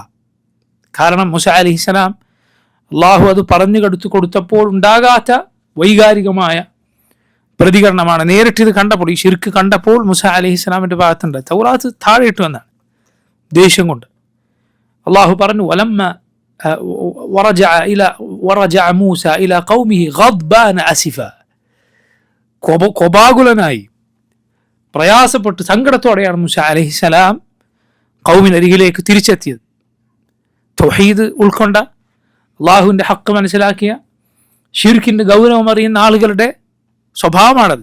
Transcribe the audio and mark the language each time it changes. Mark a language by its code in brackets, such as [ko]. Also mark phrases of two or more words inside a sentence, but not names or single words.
[ml] കാരണം മൂസ അലൈഹിസ്സലാം അള്ളാഹു അത് പറഞ്ഞു കൊടുത്തപ്പോൾ ഉണ്ടാകാത്ത വൈകാരികമായ പ്രതികരണമാണ്. നേരിട്ടിത് കണ്ടപ്പോൾ, ഈ ശിർക്ക് കണ്ടപ്പോൾ മൂസ അലൈഹിസ്സലാമിൻ്റെ ഭാഗത്തുണ്ട് തൗറാത്ത് താഴെയിട്ടു എന്നാണ്, ദേഷ്യം കൊണ്ട്. അള്ളാഹു പറഞ്ഞു, [ar] വലമ്മ ورجع موسى إلى قومه غضبان أسفا, [ml] കോപാകുലനായി പ്രയാസപ്പെട്ട് സങ്കടത്തോടെയാണ് മൂസ അലൈഹിസ്സലാം ഖൗമിനരികിലേക്ക് തിരിച്ചെത്തിയത്. തൗഹീദ് ഉൾക്കൊണ്ട, അള്ളാഹുവിൻ്റെ ഹക്ക് മനസ്സിലാക്കിയ, ശിർക്കിൻ്റെ ഗൗരവം അറിയുന്ന ആളുകളുടെ സ്വഭാവമാണത്.